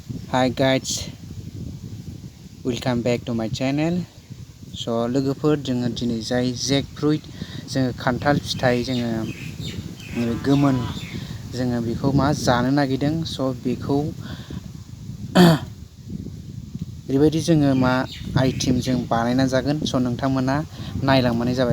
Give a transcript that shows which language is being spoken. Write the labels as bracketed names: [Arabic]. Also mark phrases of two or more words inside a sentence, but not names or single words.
[English] Hi guys, welcome back to my channel. [Bodo] So लोगोफोर जोङो दिनै जाय जैकफ्रुइट जोङो खान्थाल फिथाइ जोङो गोमोन जोङो बेखौ जानो नागिरदों। स' बेखौ ओरैबायदि जोङो आइटेम जों बानायना जागोन। स' नोंथांमोना नायलांबानो जाबाय।